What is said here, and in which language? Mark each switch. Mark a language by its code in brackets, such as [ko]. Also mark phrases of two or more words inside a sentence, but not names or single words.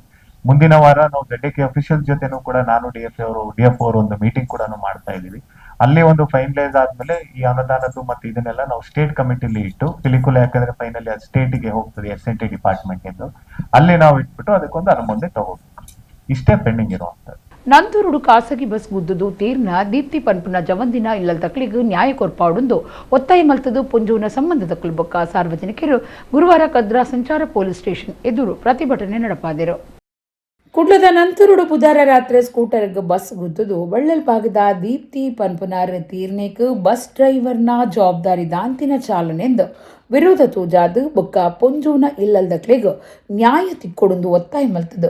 [kn] ಮುಂದಿನ ವಾರ ನಾವು ZAK ಅಫಿಷಿಯಲ್ ಜೊತೆನೂ ಕೂಡ ನಾನು DFO ಅವರು ಒಂದು ಮೀಟಿಂಗ್ ಕೂಡ ಮಾಡ್ತಾ ಇದೀವಿ. ಅಲ್ಲಿ ಒಂದು ಫೈನಲೈಸ್ ಆದ್ಮೇಲೆ ಈ ಅನುದಾನದ್ದು ಮತ್ತೆ ಇದನ್ನೆಲ್ಲ ನಾವು [en] state committeeli [kn] ಇಟ್ಟು, ಪಿಲಿಕುಲ ಯಾಕಂದ್ರೆ ಫೈನಲಿ ಅದು ಸ್ಟೇಟ್ಗೆ ಹೋಗ್ತದೆ, SNT ಡಿಪಾರ್ಟ್ಮೆಂಟ್ ಎಂದು, ಅಲ್ಲಿ ನಾವು ಇಟ್ಬಿಟ್ಟು ಅದಕ್ಕೊಂದು ಅನುಮೋದನೆ ತಗೋಬೇಕು. ಇಷ್ಟೇ ಪೆಂಡಿಂಗ್ ಇರುವಂತದ್ದು. [tcy] ನಂತೂರುಡು ಖಾಸಗಿ ಬಸ್ ಗುದ್ದುದು ತೀರ್ನ ದೀಪ್ತಿ ಪನ್ಪುನ ಜವಂದಿನ ಇಲ್ಲದ ತಕ್ಕಳಿಗೆ ನ್ಯಾಯ ಕೊರ್ಪಾಡುಂದು ಒತ್ತಾಯ ಮಲ್ತದು ಪುಂಜುವಿನ ಸಂಬಂಧದ ಕುಲಬೊಕ್ಕ ಸಾರ್ವಜನಿಕರು ಗುರುವಾರ ಕದ್ರಾ ಸಂಚಾರ [en] police station [tcy] ಎದುರು ಪ್ರತಿಭಟನೆ ನಡೆಪಾದರು. ಕುಡ್ಲದ ನಂತೂರುಡು ಬುಧವಾರ ರಾತ್ರಿ ಸ್ಕೂಟರ್ಗೆ ಬಸ್ ಗುದ್ದುದು ಬಳ್ಳಲ್ ಭಾಗದ ದೀಪ್ತಿ ಪನ್ಪುನಾರ್ ತೀರ್ನೇಕ್ [en] bus drivern [tcy] ಜವಾಬ್ದಾರಿ ದಾಂತಿನ ಚಾಲನೆಂದು ವಿರೋಧ ತೋಜಾದು ಬೊಕ್ಕ ಪೊಂಜೂನ ಇಲ್ಲಲ್ದಕ್ಲೆಗ್ ನ್ಯಾಯ ತಿಕ್ಕೊಡೊಂದು ಒತ್ತಾಯ ಮಲ್ತದು.